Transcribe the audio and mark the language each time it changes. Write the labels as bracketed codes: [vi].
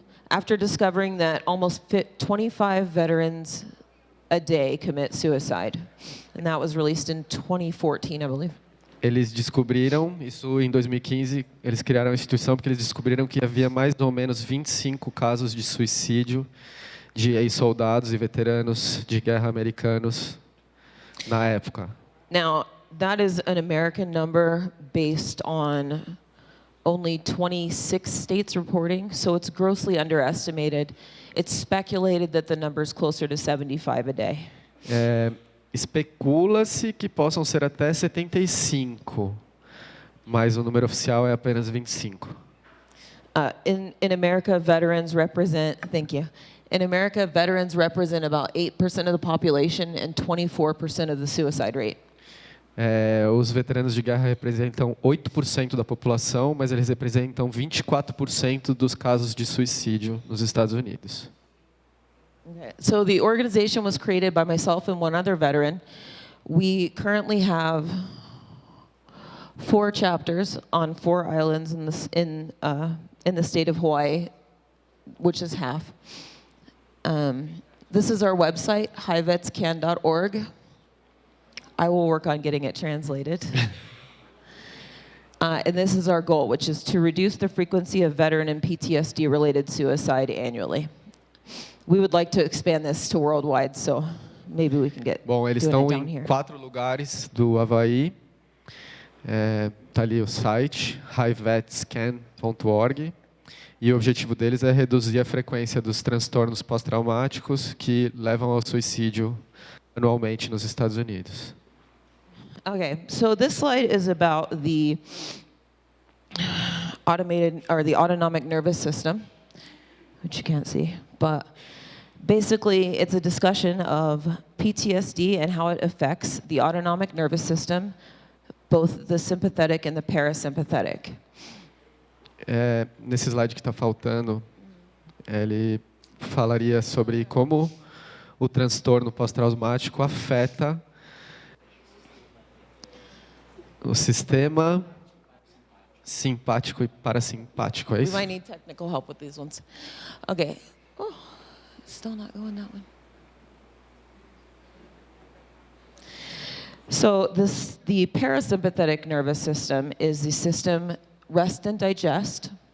[en] After discovering that almost 25 veterans a day commit suicide, and that was released in 2014, I believe. [pt] Eles descobriram, isso em 2015, eles criaram a instituição porque eles descobriram que havia mais ou menos 25 casos de suicídio de ex-soldados e veteranos de guerra americanos na época. [en] Now, that is an American number based on only 26 states reporting, so it's grossly underestimated. It's speculated that the number is closer to 75 a day. [pt] Especula-se que possam ser até 75, mas o número oficial é apenas 25. [en] In America, veterans represent, thank you. In America, veterans represent about 8% of the population and 24% of the suicide rate. [pt] Os veteranos de guerra representam 8% da população, mas eles representam 24% dos casos de suicídio nos Estados Unidos. [en] Okay. So the organization was created by myself and one other veteran. We currently have 4 chapters on 4 islands in the state of Hawaii, which is half. This is our website, hivetscan.org. I will work on getting it translated. And this is our goal, which is to reduce the frequency of veteran and PTSD-related suicide annually. We would like to expand this to worldwide, so maybe we can get [pt] Bom, eles [en] doing it [pt] estão [en] down [pt] em [en] here. [pt] 4 lugares do Havaí. Tá ali o site, hivetscan.org. E o objetivo deles é reduzir a frequência dos transtornos pós-traumáticos que levam ao suicídio anualmente nos Estados Unidos. [en] Okay, so this slide is about the automated or the autonomic nervous system, which you can't see, but basically it's a discussion of PTSD and how it affects the autonomic nervous system, both the sympathetic and the parasympathetic. [pt] Nesse slide que está faltando, ele falaria sobre como o transtorno pós-traumático afeta O sistema simpático e parasimpático, é [en] We [pt] isso? [en] might need technical help with these ones. Okay. Oh, still not going that one. So the parasympathetic nervous system is the system rest and digest.